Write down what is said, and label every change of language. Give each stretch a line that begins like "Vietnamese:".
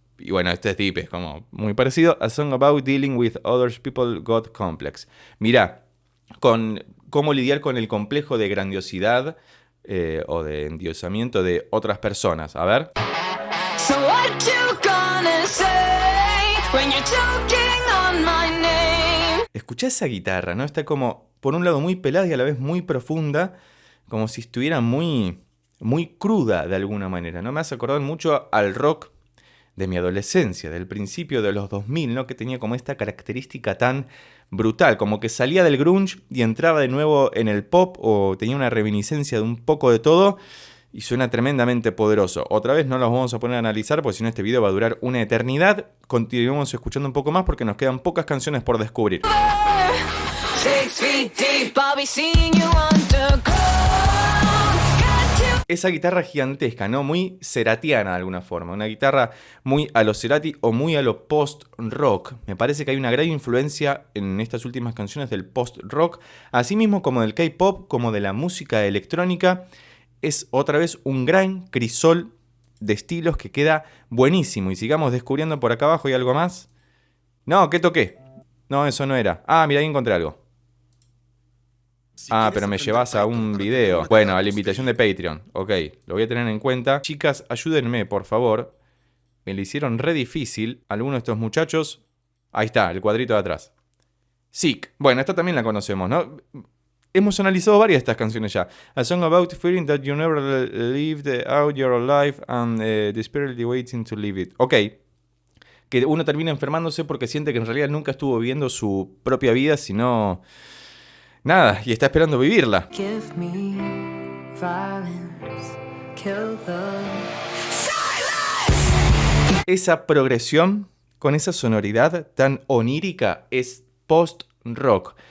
Spanish: Y bueno, este es deep, es como muy parecido.
English: A Song About Dealing with Other People Got Complex.
Spanish: Mirá, con cómo lidiar con el complejo de grandiosidad o de endiosamiento de otras personas. A ver.
English: So what you gonna say when you're choking on my name?
Spanish: Escuchá esa guitarra, ¿no? Está como, por un lado, muy pelada y a la vez muy profunda. Como si estuviera muy cruda de alguna manera, ¿no? Me hace acordar mucho al rock de mi adolescencia, del principio de los 2000, ¿no? Que tenía como esta característica tan brutal, como que salía del grunge y entraba de nuevo en el pop o tenía una reminiscencia de un poco de todo y suena tremendamente poderoso. Otra vez no los vamos a poner a analizar porque si no este video va a durar una eternidad. Continuemos escuchando un poco más porque nos quedan pocas canciones por descubrir.
English: 6 feet deep, I'll be seeing you underground.
Spanish: Esa guitarra gigantesca, ¿no? Muy ceratiana de alguna forma. Una guitarra muy a lo Cerati o muy a lo post-rock. Me parece que hay una gran influencia en estas últimas canciones del post-rock. Así mismo como del K-pop, como de la música electrónica. Es otra vez un gran crisol de estilos que queda buenísimo. Y sigamos descubriendo por acá abajo. ¿Hay algo más? No, ¿qué toqué? No, eso no era. Ahí encontré algo. Pero me llevas a un video. Bueno, a la invitación de Patreon. Ok, lo voy a tener en cuenta. Chicas, ayúdenme, por favor. Me lo hicieron re difícil. Algunos de estos muchachos. Ahí está, el cuadrito de atrás. Sick. Bueno, esta también la conocemos, ¿no? Hemos analizado varias de estas canciones ya.
English: A song about feeling that you never lived out your life and desperately waiting to live it. Ok.
Spanish: Que uno termina enfermándose porque siente que en realidad nunca estuvo viviendo su propia vida, sino nada, y está esperando vivirla.
English: Give me violence, kill the silence.
Spanish: Esa progresión con esa sonoridad tan onírica es post-rock.